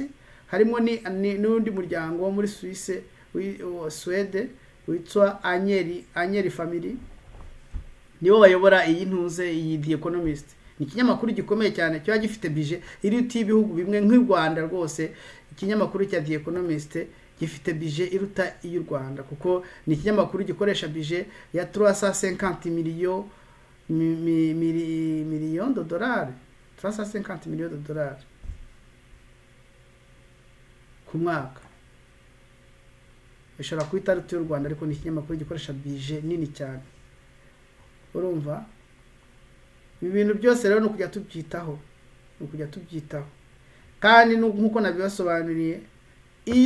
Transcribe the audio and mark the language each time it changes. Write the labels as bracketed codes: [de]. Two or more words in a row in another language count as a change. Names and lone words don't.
[rw] Harimo n'undi muryango wo muri Suisse Swede witwa Agnelli family, nibo bayobora iyi ntuze iyi The Economist. Ni ikinyamakuru gikomeye cyane cyo gifite budget iruta ibihugu bimwe nk'u Rwanda. Rwose ikinyamakuru cya The Economist gifite budget iruta y'u Rwanda, kuko ni ikinyamakuru gikoresha budget ya 350 [fr] millions de dollars, [rw] 350 [fr] millions de dollars [rw] ku mwaka. Ishobora kwita iruta y'u Rwanda, ariko ni ikinyamakuru gikoresha budget nini cyane. Urumva ibi bintu byose rero no kujya tubyitaho, kandi nkuko nabibasobanuriye, iyo